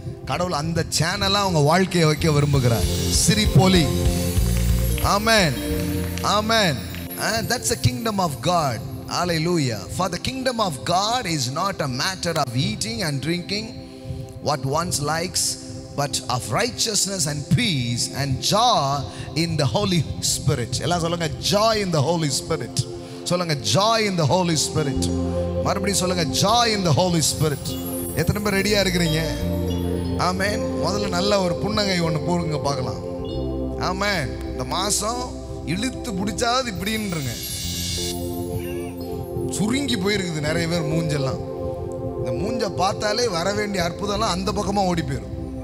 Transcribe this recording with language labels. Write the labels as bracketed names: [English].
[Tamil] கடவுள் அந்த சேனலா அவங்க வாழ்க்கையை வைக்க விரும்புகிறார். சிரிப்பொலி. [English] Amen. Amen. And that's the kingdom of God. Hallelujah. For the kingdom of God is not a matter of eating and drinking what one likes, but of righteousness and peace and joy in the Holy Spirit. [Tamil] எல்லாம் சொல்லுங்க, [English] joy in the Holy Spirit. [Tamil] சொல்லுங்க, [English] joy in the Holy Spirit. [Tamil] மறுபடியும் சொல்லுங்க, [English] joy in the Holy Spirit. [Tamil] எத்தனை பேர் ரெடியா இருக்கிறீங்க? ஆமென். முதல்ல நல்ல ஒரு புன்னகை ஒன்று போடுங்க பார்க்கலாம். ஆமென். இந்த மாசம் இழுத்து பிடிச்சாது இப்படின்றங்க, சுருங்கி போயிருக்குது நிறைய பேர் மூஞ்செல்லாம். இந்த மூஞ்ச பார்த்தாலே வர வேண்டிய அற்புதம்லாம் அந்த பக்கமா ஓடி போயிடும்.